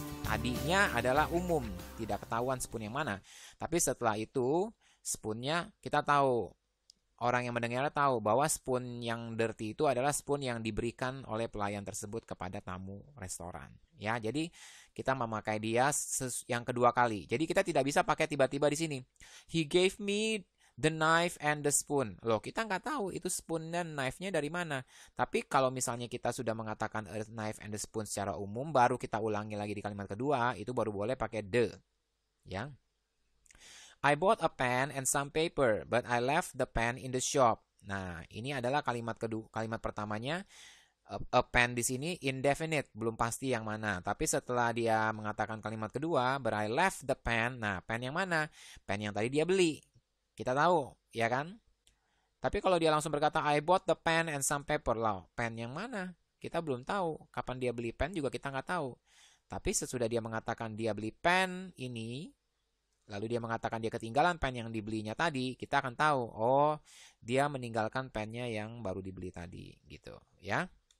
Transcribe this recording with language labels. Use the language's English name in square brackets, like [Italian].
[Indonesian] Tadinya adalah umum, tidak ketahuan spoon yang mana. Tapi setelah itu, spoonnya kita tahu. Orang yang mendengar tahu bahwa spoon yang dirty itu adalah spoon yang diberikan oleh pelayan tersebut kepada tamu restoran. Ya, jadi kita memakai dia yang kedua kali. Jadi kita tidak bisa pakai tiba-tiba di sini. [English] He gave me the knife and the spoon. [Indonesian] Loh, kita nggak tahu itu spoon dan knife-nya dari mana. Tapi kalau misalnya kita sudah mengatakan [English] a knife and the spoon [Indonesian] secara umum, baru kita ulangi lagi di kalimat kedua, itu baru boleh pakai the. Ya. [English] I bought a pen and some paper, but I left the pen in the shop. [Indonesian] Nah, ini adalah kalimat kedua. Kalimat pertamanya, a pen di sini indefinite, belum pasti yang mana. Tapi setelah dia mengatakan kalimat kedua, [English] but I left the pen. [Indonesian] Nah, pen yang mana? Pen yang tadi dia beli. Kita tahu, ya kan? Tapi kalau dia langsung berkata, [English] I bought the pen and some paper. [Indonesian] Lah, pen yang mana? Kita belum tahu. Kapan dia beli pen juga kita nggak tahu. Tapi sesudah dia mengatakan dia beli pen ini, lalu dia mengatakan dia ketinggalan pen yang dibelinya tadi, kita akan tahu, oh, dia meninggalkan pennya yang baru dibeli tadi, gitu, ya.